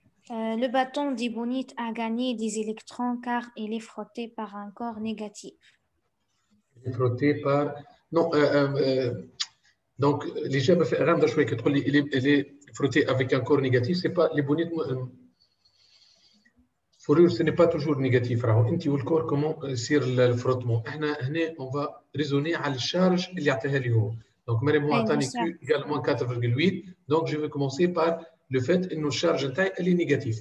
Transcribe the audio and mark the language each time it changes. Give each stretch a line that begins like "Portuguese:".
French: Le bâton d'ébonite a gagné des électrons car il est frotté par un corps négatif. Il est frotté par... Non, donc l'Égypte fait un choix que il est frotté avec un corps négatif, c'est pas l'ébonite... Fourrure, ce n'est pas toujours négatif.
Arabic: انت والكور
French: comment
Arabic: يصير الفروتمون. احنا هنا
French: on va raisonner
Arabic: على الشارج اللي عطاها لي هو.
French: Donc Mariam
Arabic: هو عطاني
French: Q égale moins 4,8. Donc je vais commencer par le fait
Arabic: انه الشارج نتاعي اللي نيجاتيف.